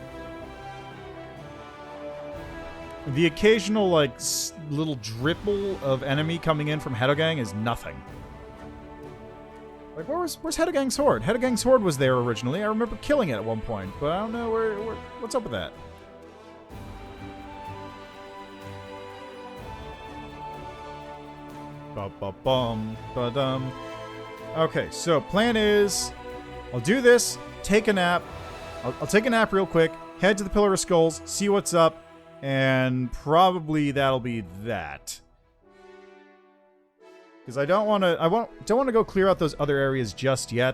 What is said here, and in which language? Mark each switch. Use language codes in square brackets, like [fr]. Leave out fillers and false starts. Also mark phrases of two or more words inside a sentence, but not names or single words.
[en] The occasional, like, little dripple of enemy coming in from Hedogang is nothing. Like, where's Hedogang's Horde? Hedogang's Horde was there originally. I remember killing it at one point, but I don't know what's up with that. Ba-ba-bum, ba-dum. Okay, so plan is, I'll do this, take a nap. I'll take a nap real quick, head to the Pillar of Skulls, see what's up, and probably that'll be that. Because I don't want to go clear out those other areas just yet.